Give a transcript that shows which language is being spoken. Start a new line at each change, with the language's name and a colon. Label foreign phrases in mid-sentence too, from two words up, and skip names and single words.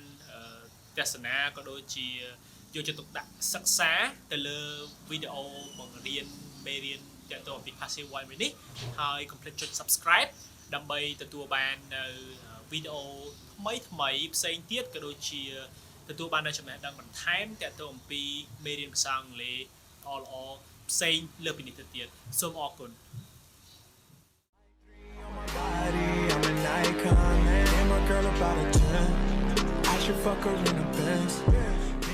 Khmer: ទស្សនាក៏ដូចជាយកចិត្តទុកដាក់សិក្សាទៅលើវីដេអូបង្រៀនមេរៀនទាក់ទងអំពី
English: passive voice
Khmer: មួយនេះហើយកុំភ្លេចចុច subscribe ដើម្បីទទួលបាននៅវីដេអូថ្មីផ្សេងទៀតក៏ដូចជាទទួលបាននៅចំណេះដឹងបន្ថែមទាក់ទងអំពីមេរៀនភាសាអង់គ្លេសល្អៗផ្សេងលើពីនេះទៅទៀតសូមអរគុណ
English: out of 10. I should fuck her in a Benz.